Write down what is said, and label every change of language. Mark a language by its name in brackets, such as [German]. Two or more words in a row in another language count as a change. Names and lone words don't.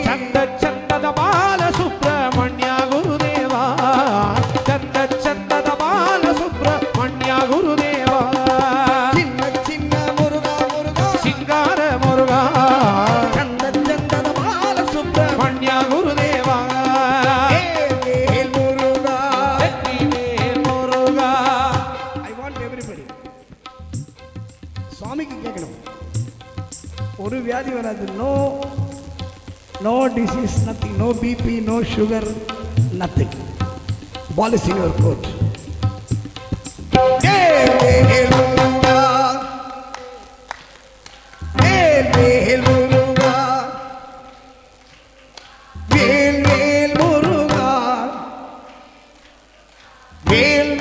[Kannada] ಚಂದ ಚಂದದ ಬಾಲ ಸುಬ್ರಹ್ಮಣ್ಯ ಗುರುದೇವಾ ಚಂದ ಚಂದದ ಬಾಲ ಸುಬ್ರಹ್ಮಣ್ಯ ಗುರುದೇವಾ ಚಿನ್ನ ಚಿನ್ನ ಮುರುಘಾ ಮುರುಘಾ ಸಿಂಗಾರ ಮುರುಘಾ ಚಂದ ಚಂದದ ಬಾಲ ಸುಬ್ರಹ್ಮಣ್ಯ ಮಣ್ಯ ಗುರುದೇವಾ [Tamil] முருகா வெற்றிவேல் முருகா [English] I want everybody [Tamil] சுவாமிக்கு கேட்கணும் ஒரு வியாதி வராது [English] no disease nothing no BP no sugar nothing bliss in your court முருகா முருகா வேல் வேல் முருகா வேல்